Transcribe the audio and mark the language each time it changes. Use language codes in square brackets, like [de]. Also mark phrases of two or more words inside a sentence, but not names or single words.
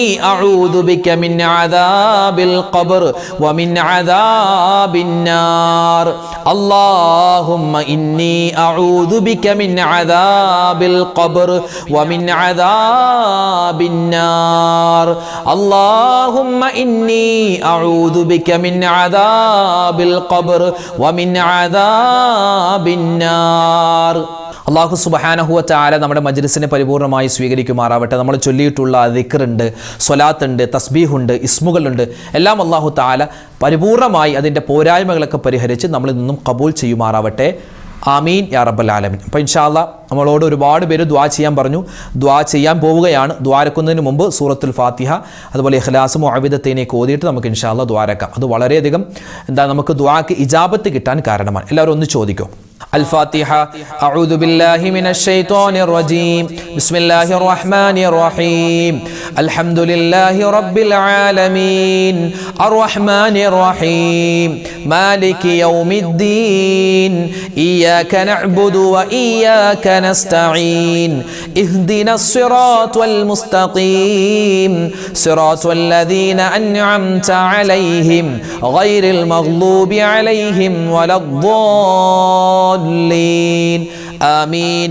[ar] أعوذ بك من عذاب القبر ومن عذاب النار اللهم إني أعوذ بك من عذاب القبر ومن عذاب النار اللهم إني أعوذ بك من عذاب القبر ومن عذاب النار الله سبحانه وتعالى [ml] നമ്മുടെ മജ്ലിസിനെ പരിപൂർണമായി സ്വീകരിക്കുമാറാവട്ടെ. നമ്മൾ ചൊല്ലിയിട്ടുള്ള ദിക്റുണ്ട്, സ്വലാത്തുണ്ട്, തസ്ബീഹുണ്ട്, ഇസ്മുകളുണ്ട്, എല്ലാം [ar] الله تعالى [ml] പരിപൂർണമായി അതിൻ്റെ പോരായ്മകളൊക്കെ പരിഹരിച്ച് നമ്മളിൽ നിന്നും ഖബൂൽ ചെയ്യുമാറാവട്ടെ. [ar] آمين يا رب العالمين. [ml] അപ്പോൾ [ar] إن شاء الله [ml] നമ്മളോട് ഒരുപാട് പേര് ദുആ ചെയ്യാൻ പറഞ്ഞു. ദുആ ചെയ്യാൻ പോവുകയാണ്. ദുആരക്കുന്നതിന് മുമ്പ് സൂറത്തുൽ ഫാത്തിഹ അതുപോലെ ഇഖ്ലാസ് മുഅവ്വിദത്തൈനൊക്കെ ഓതിയിട്ട് നമുക്ക് [ar] إن شاء الله [ml] ദുആരക്കാം. അത് വളരെയധികം നമുക്ക് ദുആക്ക് ഇജാബത്ത് കിട്ടാൻ കാരണമാണ്. എല്ലാവരും ഒന്ന് ചോദിക്കൂ. [ar] الفاتحة. أعوذ بالله من الشيطان الرجيم. بسم الله الرحمن الرحيم. الحمد لله رب العالمين الرحمن الرحيم مالك يوم الدين إياك نعبد وإياك نستعين اهدنا الصراط المستقيم صراط الذين أنعمت عليهم غير المغضوب عليهم ولا الضالين آمين.